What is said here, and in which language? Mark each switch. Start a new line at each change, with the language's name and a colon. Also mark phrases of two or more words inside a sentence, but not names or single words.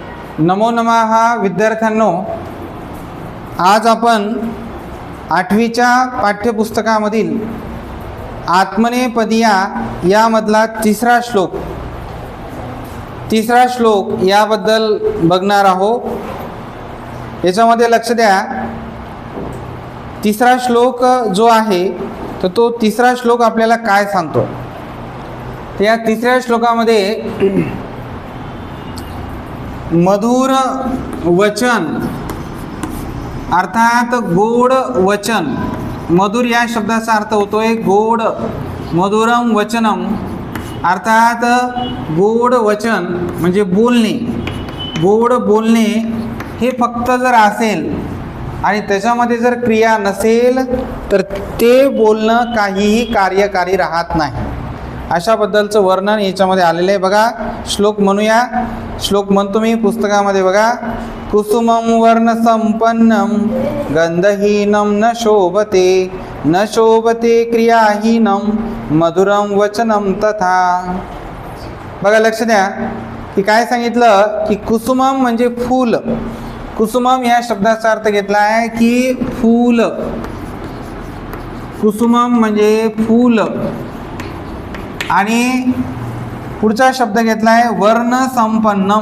Sanskrit: नमो नमः
Marathi: विद्यार्थ्यांनो, आज आपण 8वीच्या पाठ्यपुस्तकामधील आत्मनेपदिया यामधला तिसरा श्लोक याबद्दल बघणार आहोत। याच्यामध्ये लक्ष द्या, तिसरा श्लोक जो आहे तर तो तिसरा श्लोक आपल्याला काय सांगतो। तर या तिसऱ्या श्लोकामध्ये मधुर वचन अर्थात गोड वचन, मधुर या शब्दाचा अर्थ होतोय गोड,
Sanskrit: मधुरम वचनम
Marathi: अर्थात गोड वचन म्हणजे बोलणे। गोड बोलणे हे फक्त जर असेल आणि त्याच्यामध्ये जर क्रिया नसेल तर ते बोलणं काहीही कार्यकारी राहत नाही, अशाबद्दलचं वर्णन याच्यामध्ये आलेलं आहे। बघा श्लोक म्हणूया, श्लोक म्हणतो मी पुस्तकामध्ये बघा।
Sanskrit: कुसुमं वर्ण संपन्नम गंधहीनं न शोभते क्रियाहीनं मधुरं वचनं तथा।
Marathi: बघा लक्ष द्या की काय सांगितलं की कुसुमम म्हणजे फूल। कुसुमम या शब्दाचा अर्थ घेतला आहे की फूल, कुसुमम म्हणजे फूल। आणि पुढचा शब्द घेतला आहे
Sanskrit: वर्ण संपन्नम।